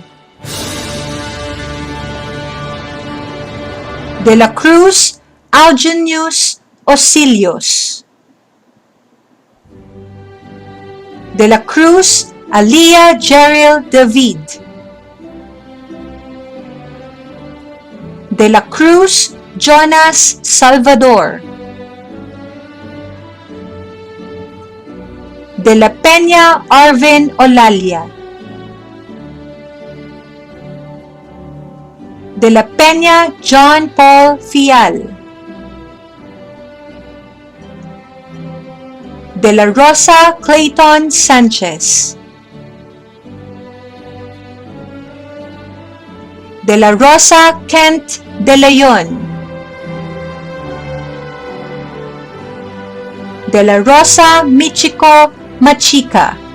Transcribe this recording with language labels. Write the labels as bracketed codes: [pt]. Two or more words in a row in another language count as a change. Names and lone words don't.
[es] De la Cruz Algenius Osilios, De la Cruz Alia Jeril David, De la Cruz Jonas Salvador, De la Peña Arvin Olalia, De la Peña John Paul Fial, De la Rosa Clayton Sanchez, De la Rosa Kent De Leon, De la Rosa Michiko Machika,